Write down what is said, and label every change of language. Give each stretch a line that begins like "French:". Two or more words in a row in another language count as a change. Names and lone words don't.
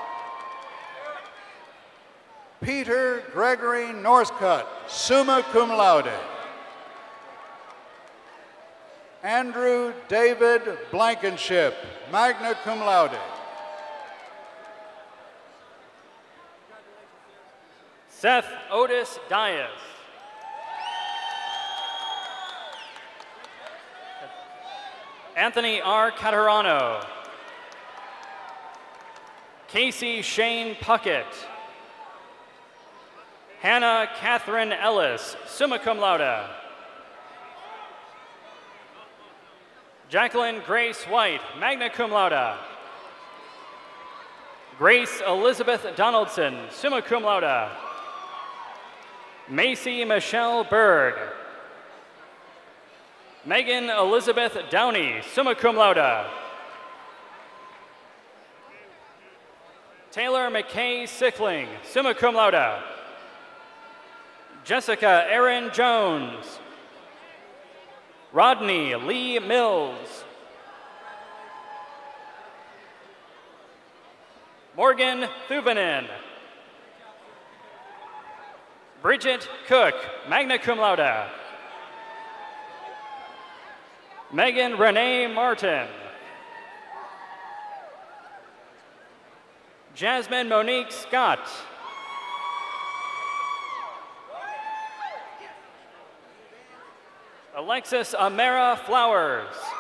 English: Peter Gregory Northcutt,
Latin: summa cum laude.
English: Andrew David Blankenship,
Latin: magna cum laude.
English: Seth Otis Dias. Anthony R. Catarano. Casey Shane Puckett. Hannah Catherine Ellis,
Latin: summa cum laude.
English: Jacqueline Grace White,
Latin: magna cum laude.
English: Grace Elizabeth Donaldson,
Latin: summa cum laude.
English: Macy Michelle Berg. Megan Elizabeth Downey,
Latin: summa cum laude.
English: Taylor McKay Sickling,
Latin: summa cum laude.
English: Jessica Erin Jones. Rodney Lee Mills. Morgan Thuvanen. Bridget Cook,
Latin: magna cum laude.
English: Megan Renee Martin. Jasmine Monique Scott. Alexis Amara Flowers.